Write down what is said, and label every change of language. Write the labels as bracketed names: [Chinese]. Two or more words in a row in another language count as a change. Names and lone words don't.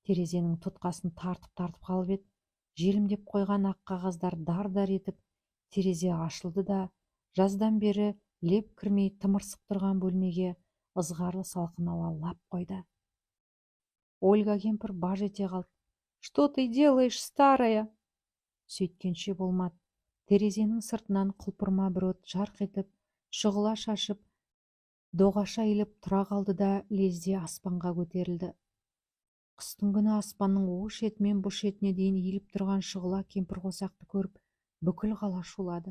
[Kazakh] Терезенің тұтқасын тартып қалып еді. Желімдеп қойған ақ қағаздар дар-дар етіп терезе ашылды да, жаздан бері леп кірмей тымырсық тұрған бөлмеге ызғарлы салқын ауа лап қойды. Ольга кемпір баж ете қалды. [Russian] «Что ты делаешь, старая?» [Kazakh] Сөйткенше болмады. Терезенің сыртынан құлпырма бір от жарқ етіп, шұғыла шашып, доғаша иіліп тұра қалды да лезде аспанға көтерілді. Қыстың күні аспанның о шетімен бұ шетіне дейін иіліп тұрған шұғыла кемпір қосақты көріп, бүкіл қала шулады.